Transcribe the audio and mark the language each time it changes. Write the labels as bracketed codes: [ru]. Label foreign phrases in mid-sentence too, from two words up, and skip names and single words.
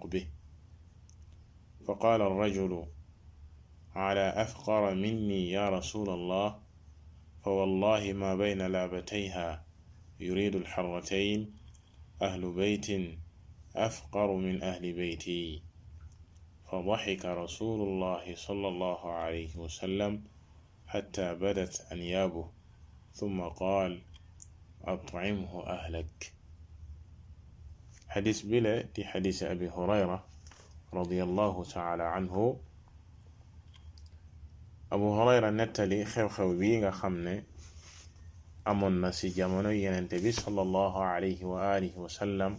[ar] به فقال الرجل على أفقر مني يا رسول الله فوالله ما بين لابتيها يريد الحرتين أهل بيت أفقر من أهل بيتي فضحك رسول الله صلى الله عليه وسلم حتى بدت أنيابه ثم قال أطعمه أهلك. [wo] xadis bile di xadis abi hurayra [ar] رضي الله تعالى عنه. [wo] abu hurayra nettali xew-xew bi nga xam ne amoon na ci jamono yenente bi [ar] صلى الله عليه وعلى آله وسلم.